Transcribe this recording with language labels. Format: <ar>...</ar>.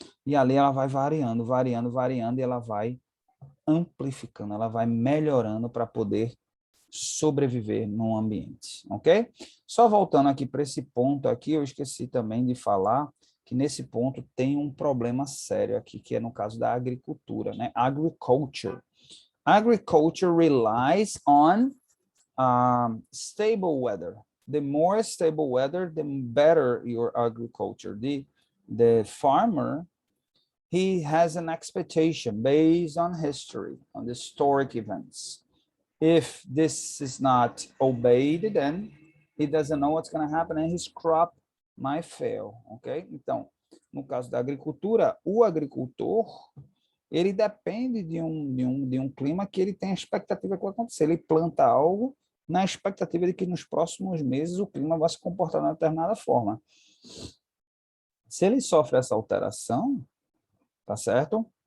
<pt>E ali ela vai variando, e ela vai amplificando, ela vai melhorando para poder sobreviver num ambiente, ok? Só voltando aqui para esse ponto aqui, eu esqueci também de falar que nesse ponto tem um problema sério aqui, que é no caso da agricultura, né?</pt> <en>Agriculture. Agriculture relies on stable weather. The more stable weather, the better your agriculture. The farmer, he has an expectation based on history, on the historic events. If this is not obeyed, then he doesn't know what's going to happen and his crop might fail, ok?</en> <pt>Então, no caso da agricultura, o agricultor, ele depende de um clima que ele tem a expectativa que vai acontecer. Ele planta algo na expectativa de que nos próximos meses o clima vai se comportar de uma determinada forma. Se ele sofre essa alteração, tá certo?</pt>